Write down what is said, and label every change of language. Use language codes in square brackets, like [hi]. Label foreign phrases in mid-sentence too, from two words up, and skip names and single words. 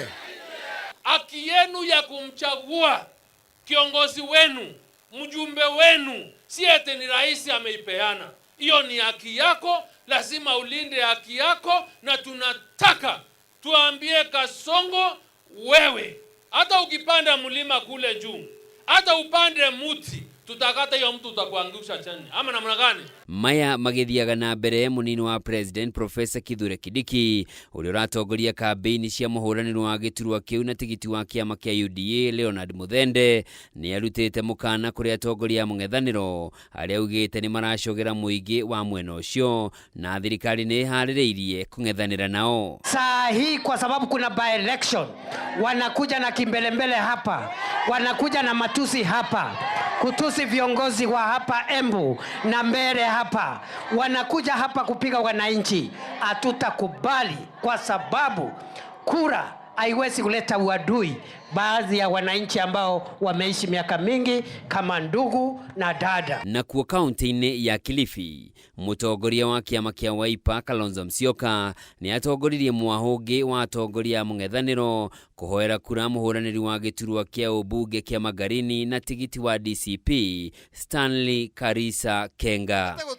[sw] Haki yenu ya kumchagua kiongozi wenu, mjumbe wenu, si eti ni rais ameipeana. Hiyo ni haki yako, lazima ulinde haki yako, na tunataka tuambie Kasongo, wewe hata ukipanda mlima kule juu, hata upande muti, tutakata hiyo mtu utakuangusha chini. Ama namna gani? [ki] Maya magithiaga na mbere munini wa President Professor Kithure Kindiki ũrĩa ũratongoria kambĩini cia mũhũranĩri wa gĩturwa kĩu na tigiti wa kĩama kĩa UDA Leonard Muthende nĩ arutĩte mũkana kũrĩ atongoria a mũng'ethanĩro arĩa augĩte nĩ maracogera mũingĩ wa mwena ũcio na thirikari nĩ ĩharĩrĩirie kũng'ethanĩra nao. [sw] Saa hii kwa sababu kuna [en] by election [sw] wanakuja na kimbelembele hapa, wanakuja na matusi hapa, kutusi viongozi wa hapa Embu na Mbere hapa, wanakuja hapa kupiga wananchi. Hatutakubali kwa sababu kura haiwezi kuleta uadui baadhi ya wananchi ambao wameishi miaka mingi kama ndugu na dada. [ki] Na kuo kaunti-inĩ ya Kilifi, mũtongoria wa kĩama kĩa Wiper Kalonzo Musyoka nĩ atongoririe mwahũngĩ wa atongoria a mũng'ethanĩro kũhoera kura mũhũranĩri wa gĩturwa kĩa ũmbunge kĩa Magarini na tigiti wa DCP Stanley Karisa Kenga.